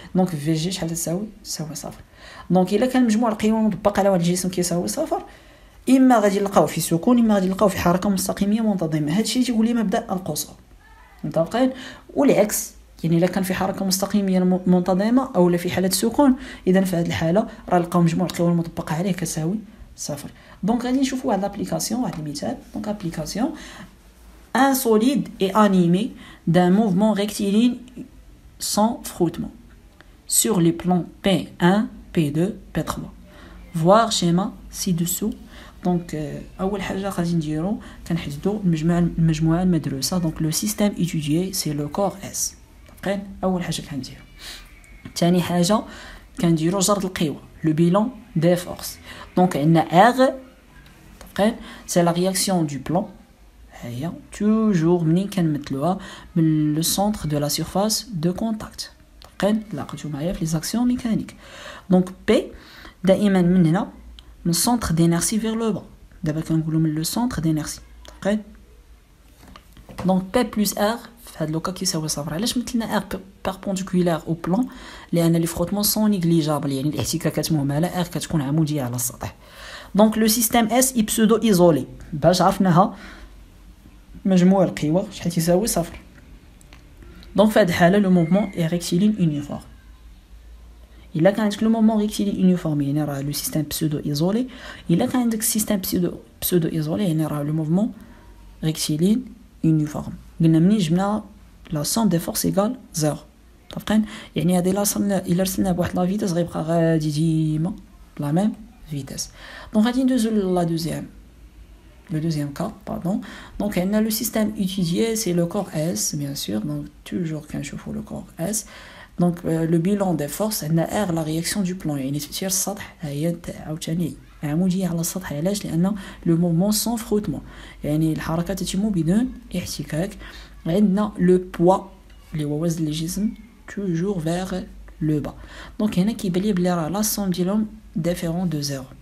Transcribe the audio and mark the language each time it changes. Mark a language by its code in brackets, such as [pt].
[ar] دونك في جي شحال تساوي صفر. دونك الا كان مجموع القيم مطبق على واحد الجسم كيساوي صفر، اما غادي نلقاو في سكون اما غادي نلقاو في حركه مستقيميه منتظمه. هادشي تيقول لي مبدا القصور. متفقين؟ والعكس، يعني الا كان في حركه مستقيميه منتظمه او لا في حاله سكون، اذا في هذه الحاله راه نلقاو مجموع القوى المطبقه عليه كتساوي صفر. دونك غادي نشوفوا واحد لابليكاسيون، واحد المثال. دونك ابليكاسيون [fr] un solide est animé d'un mouvement rectiligne sans frottement sur les plans P1, P2, P3. Voir schéma ci-dessous. [ar] Donc اول حاجه غادي نديرو كنحددوا المجموعه المدروسه. [fr] دونك لو سيستيم étudié c'est le corps S. [ar] تبقين اول حاجه كنديرو. ثاني حاجه كنديرو جرد القوى [fr] le bilan des forces. Donc [ar] عندنا R تبقين [fr] c'est la réaction du plan. [ar] هي toujours منين كنمثلوها من le centre de la surface de contact. تبقين لاقيتو معايا في les actions mécaniques. [fr] Donc P [ar] دائما من هنا من [fr] centre d'inertie vers le bas. [ar] دابا كنقولوا من [fr] le centre d'inertie. [ar] تبقين [fr] donc P plus R [ar] في هاد لوكا كيساوي صفر. علاش مثلنا [fr] R perpendiculaire au plan؟ [ar] لان لي فروتمون سون نيغليجابل، يعني الاحتكاكات مهمله. R كتكون عموديه على السطح. دونك لو سيستيم S اي بسودو ايزولي، باش عرفناها مجموع القوى شحال تيساوي صفر. دونك في هاد الحاله لو موفمون اي ريكتيلين يونيفورم. الا كان عندك لو موفمون ريكتيلين يونيفورم يعني راه لو سيستيم بسودو ايزولي. الا كان عندك سيستيم بسودو ايزولي يعني راه لو موفمون ريكتيلين يونيفورم. قلنا منين جبنا لا سوم دي فورس ايغال زيرو. متفقين؟ يعني هادي الا رسلنا بواحد لا فيتاس غيبقى غادي ديما لا ميم فيتاس. دونك غادي ندوزو لا دوزيام. [fr] Le deuxième cas, pardon. Donc, on a le système étudié, c'est le corps S, bien sûr. Donc, toujours quand je fais le corps S. Donc, le bilan des forces, on a R, la réaction du plan. [ar] يعني تفسير السطح هي عاوتاني عمودية على السطح. علاش؟ لأن [fr] le mouvement sans frottement. [ar] يعني الحركة تتم بدون احتكاك. عندنا le poids اللي هو وزن الجسم toujours vers le bas. Donc, هنا كيبان لي بلي راه لا سوم ديالهم ديفيرون دو زيرو.